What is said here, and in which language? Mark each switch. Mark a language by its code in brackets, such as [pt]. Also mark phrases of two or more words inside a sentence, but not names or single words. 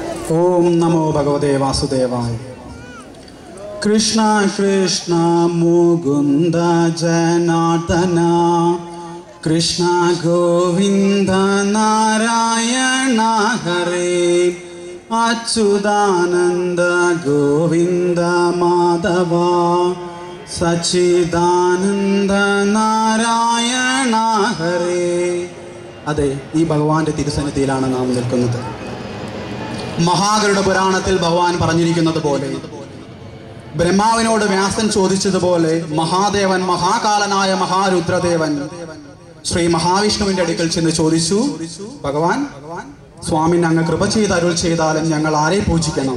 [sa] ओम नमो भगवते वासुदेवाय। कृष्ण कृष्ण मुकुंद जनार्दन, कृष्ण गोविंद नारायण हरे, अच्युतानंद गोविंद माधव, സച്ചിദാനന്ദ നാരായണ ഹരേ. [ml] അതെ, ഈ ഭഗവാന്റെ തിരുസന്നിധിയിലാണ് നാം നിൽക്കുന്നത്. മഹാഗരുഡ പുരാണത്തിൽ ഭഗവാൻ പറഞ്ഞിരിക്കുന്നത് പോലെ, ബ്രഹ്മാവിനോട് വ്യാസൻ ചോദിച്ചതുപോലെ, മഹാദേവൻ മഹാകാലനായ മഹാരുദ്രദേവൻ ശ്രീ മഹാവിഷ്ണുവിന്റെ അടുക്കൽ ചെന്ന് ചോദിച്ചു, ഭഗവാൻ സ്വാമിൻ അങ്ങ് കൃപ ചെയ്ത് അരുൾ ചെയ്താലും ഞങ്ങൾ ആരെ പൂജിക്കണം?